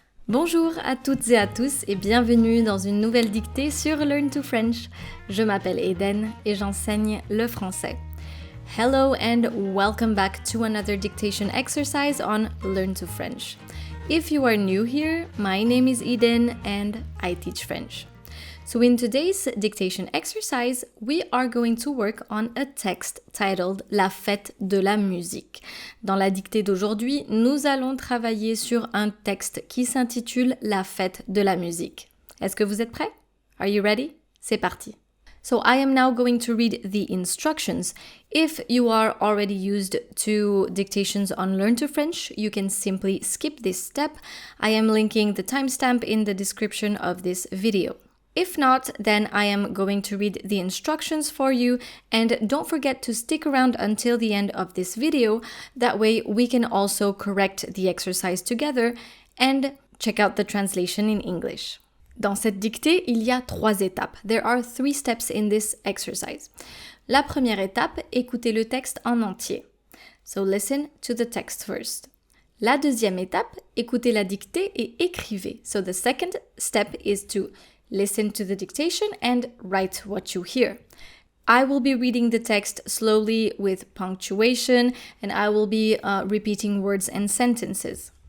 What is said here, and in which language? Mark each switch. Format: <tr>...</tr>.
<fr>Bonjour à toutes et à tous et bienvenue dans une nouvelle dictée sur Learn to French. Je m'appelle Eden et j'enseigne le français.</fr> <en>Hello and welcome back to another dictation exercise on Learn to French. If you are new here, my name is Eden and I teach French. So in today's dictation exercise, we are going to work on a text titled La fête de la musique.</en> <fr>Dans la dictée d'aujourd'hui, nous allons travailler sur un texte qui s'intitule La fête de la musique. Est-ce que vous êtes prêts?</fr> <en>Are you ready?</en> <fr>C'est parti.</fr> <en>So I am now going to read the instructions. If you are already used to dictations on Learn to French, you can simply skip this step. I am linking the timestamp in the description of this video. If not, then I am going to read the instructions for you, and don't forget to stick around until the end of this video. That way we can also correct the exercise together and check out the translation in English.</en> <fr>Dans cette dictée, il y a 3 étapes.</fr> <en>There are 3 steps in this exercise.</en> <fr>La première étape, écoutez le texte en entier.</fr> <en>So listen to the text first.</en> <fr>La deuxième étape, écoutez la dictée et écrivez.</fr> <en>So the second step is to listen to the dictation and write what you hear. I will be reading the text slowly with punctuation and I will be repeating words and sentences.</en>